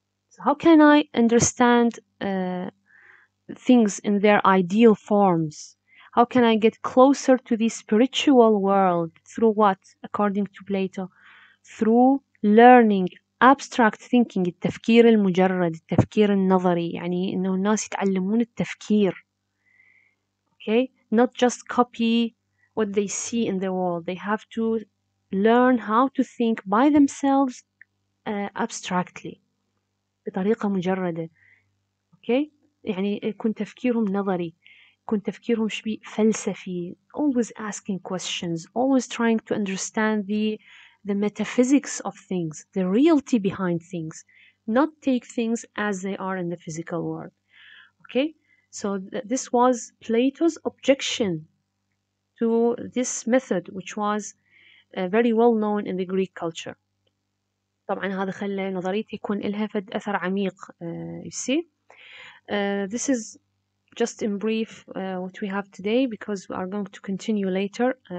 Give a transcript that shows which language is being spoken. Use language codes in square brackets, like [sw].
[en] So how can I understand things in their ideal forms? How can I get closer to the spiritual world? Through what? According to Plato, through learning abstract thinking. [ar] التفكير المجرد، التفكير النظري، يعني إنه الناس يتعلمون التفكير. [en] Okay, not just copy what they see in the world. They have to learn how to think by themselves abstractly [ar] بطريقة مجردة. Okay, يعني يكون تفكيرهم نظري، يكون تفكيرهم شبيه فلسفي. [en] Always asking questions, always trying to understand the metaphysics of things, the reality behind things, not take things as they are in the physical world. Okay, so this was Plato's objection to this method, which was very well known in the Greek culture. [ar] طبعا هذا خلى نظريتي يكون لها فد أثر عميق. [en] You see, this is just in brief what we have today, because we are going to continue later.